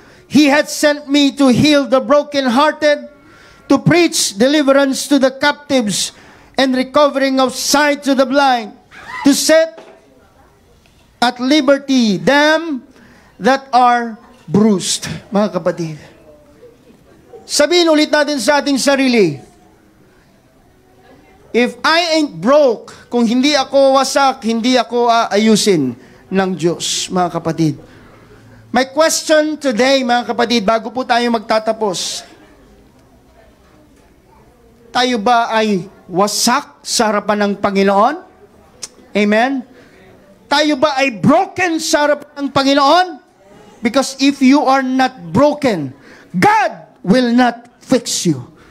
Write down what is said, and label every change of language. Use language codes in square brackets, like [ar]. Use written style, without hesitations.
[en] He had sent me to heal the brokenhearted, to preach deliverance to the captives, and recovering of sight to the blind, to set at liberty them that are bruised. [tl] Mga kapatid, sabihin ulit natin sa ating sarili, [en] if I ain't broke, [tl] kung hindi ako wasak, hindi ako aayusin ng Diyos, mga kapatid. [en] My question today, [tl] mga kapatid, bago po tayo magtatapos, tayo ba ay wasak sa harapan ng Panginoon? Amen? Tayo ba ay broken sa harapan ng Panginoon? [en] Because if you are not broken, God will not fix you.